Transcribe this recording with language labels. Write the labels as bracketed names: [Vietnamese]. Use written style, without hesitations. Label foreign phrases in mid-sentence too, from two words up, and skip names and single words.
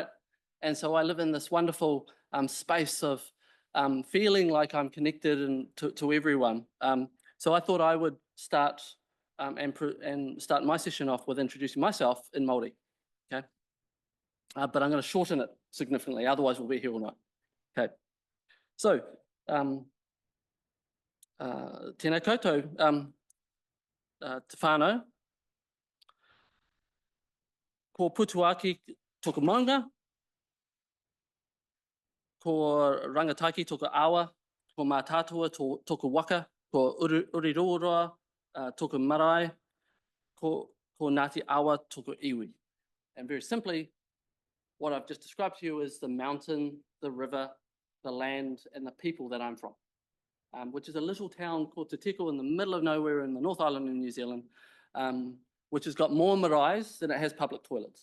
[English] And so I live in this wonderful space of feeling like I'm connected to everyone. So I thought I would start and start my session off with introducing myself in Māori, okay? But I'm going to shorten it significantly, otherwise we'll be here all night, okay? So, [Māori] tēnā koutou, te whānau, ko putuaki toko maunga, ko rangataiki toko awa, ko mātātua toko waka, ko uriroa toko marae, ko Ngāti awa toko iwi. [English] And very simply, what I've just described to you is the mountain, the river, the land, and the people that I'm from, which is a little town called Te Tiko in the middle of nowhere in the North Island in New Zealand, which has got more maraes than it has public toilets.